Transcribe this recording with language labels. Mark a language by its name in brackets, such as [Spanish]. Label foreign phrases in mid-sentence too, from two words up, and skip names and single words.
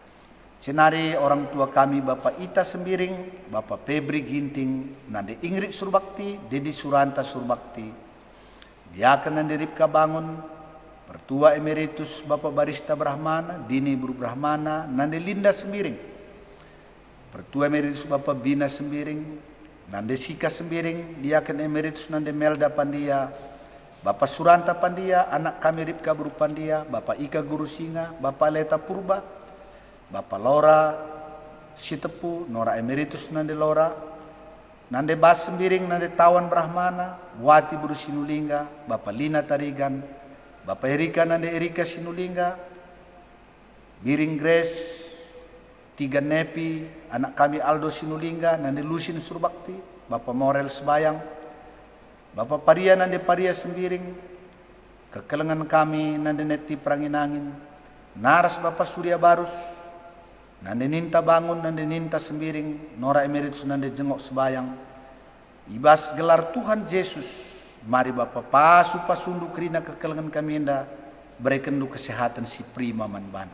[Batak Karo] Senari [Indonesian] orang tua kami [Batak Karo] Bapak Ita Sembiring, Bapak Febri Ginting, Nande Ingrid Surbakti, Dedi Suranta Surbakti, Diaken Nande Ripka Bangun, Pertua Emeritus Bapak Barista Brahmana, Dini Buru Brahmana, Nande Linda Sembiring, Pertua Emeritus Bapak Bina Sembiring, Nande Sika Sembiring, Diaken Emeritus Nande Melda Pandia, Bapak Suranta Pandia, anak kami Ripka Buru Pandia, Bapak Ika Guru Singa, Bapak Leta Purba, Bapak Lora Sitepu, Nora Emeritus Nande Lora, Nande Bas Sembiring, Nande Tawan Brahmana, Wati Buru Sinulingga, Bapak Lina Tarigan, Bapak Erika Nande Erika Sinulingga, Biring Grace, Tiga Nepi, anak kami Aldo Sinulingga, Nande Lusin Surbakti, Bapak Morel Sebayang, Bapak Paria Nande Paria Sembiring, kekelengan kami Nande Neti Pranginangin, Naras Bapak Surya Barus, Nande Ninta Bangun, Nande Ninta Sembiring, Nora Emeritus Nande Jengok Sebayang, ibas gelar Tuhan Yesus, mari Bapak pasu-pasundu kerina kekelengan kami enda, berikan du kesehatan si prima manbana.